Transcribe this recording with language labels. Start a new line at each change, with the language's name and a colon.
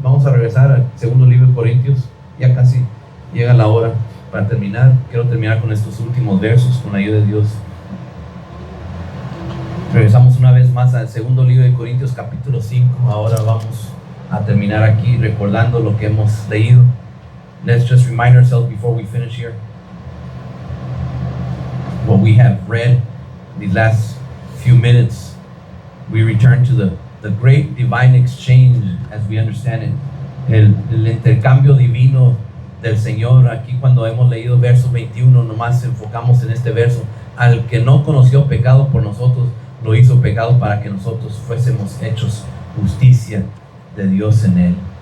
Spanish: Vamos a regresar al segundo libro de Corintios, ya casi llega la hora para terminar. Quiero terminar con estos últimos versos con la ayuda de Dios. Regresamos una vez más al segundo libro de Corintios capítulo 5. Ahora vamos a terminar aquí recordando lo que hemos leído.
English: Let's just remind ourselves before we finish here what we have read these last few minutes. We return to the great divine exchange as we understand it.
Spanish: El intercambio divino del Señor. Aquí cuando hemos leído verso 21, nomás enfocamos en este verso. Al que no conoció pecado por nosotros, lo hizo pecado para que nosotros fuésemos hechos justicia de Dios en él.